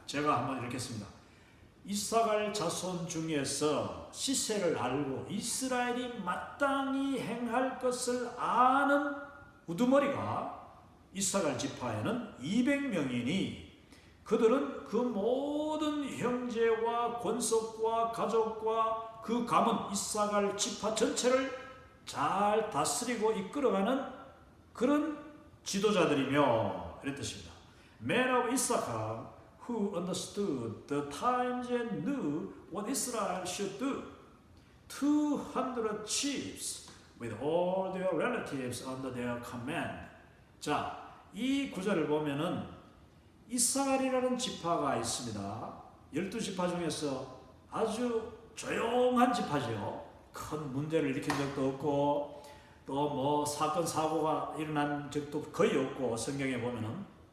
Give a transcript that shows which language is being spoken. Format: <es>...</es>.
<ko>제가 한번 읽겠습니다. 이사갈 자손 중에서 시세를 알고 이스라엘이 마땅히 행할 것을 아는 우두머리가 이사갈 지파에는 200명이니 그들은 그 모든 형제와 권속과 가족과 그 가문 이사갈 지파 전체를 잘 다스리고 이끌어가는 그런 지도자들이며, 이런 뜻입니다.</ko> <en>Men of Issachar who understood the times and knew what Israel should do. 200 chiefs with all their relatives under their command.</en> <ko>자, 이 구절을 보면은 이사갈이라는 지파가 있습니다. 12지파 중에서 아주 조용한 지파죠. 큰 문제를 일으킨 적도 없고 또 뭐 사건 사고가 일어난 적도 거의 없고, 성경에 보면은</ko>